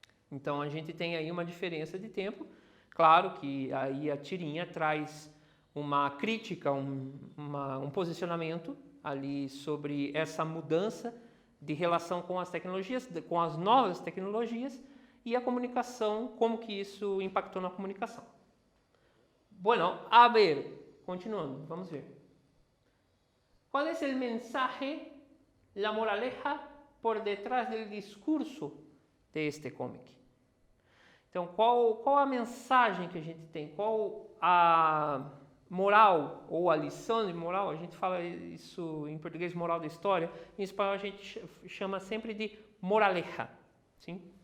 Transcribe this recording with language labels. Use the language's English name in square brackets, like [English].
[Portuguese] Então a gente tem aí uma diferença de tempo. Claro que aí a tirinha traz uma crítica, um posicionamento ali sobre essa mudança de relação com as tecnologias, com as novas tecnologias e a comunicação, como que isso impactou na comunicação. [Spanish] Bueno, a ver, continuando, [Portuguese] vamos ver. [Spanish] ¿Cuál es el mensaje, la moraleja por detrás del discurso de este cómic? [Portuguese] Então, qual a mensagem que a gente tem? Qual a moral ou a lição de moral? A gente fala isso em português, moral da história. Em espanhol a gente chama sempre de moraleja. Sim?